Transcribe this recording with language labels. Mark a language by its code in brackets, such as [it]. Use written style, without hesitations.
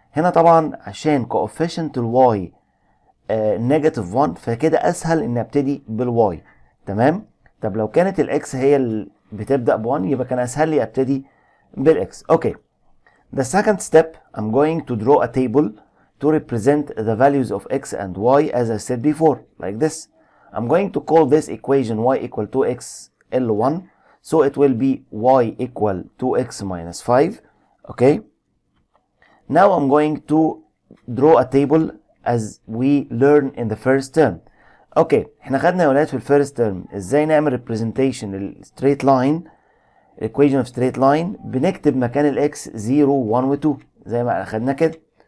[ar] هنا طبعا عشان coefficient الواي نيجاتيف 1، فكده اسهل ان ابتدي بالواي. تمام. طب لو كانت الاكس هي اللي بتبدا ب1 يبقى كان اسهل لي ابتدي بالاكس. اوكي. [en] The second step, I'm going to draw a table to represent the values of x and y as I said before, like this. I'm going to call this equation y equal 2x L1, so it will be y equal 2x minus 5, okay? Now I'm going to draw a table as we learn in the first term. [ar] Okay, احنا خدنا يا ولاد في الفيرست ترم ازاي نعمل representation للstraight line، equation of straight line، بنكتب مكان الاكس 0 1 و 2 زي ما خدنا كده.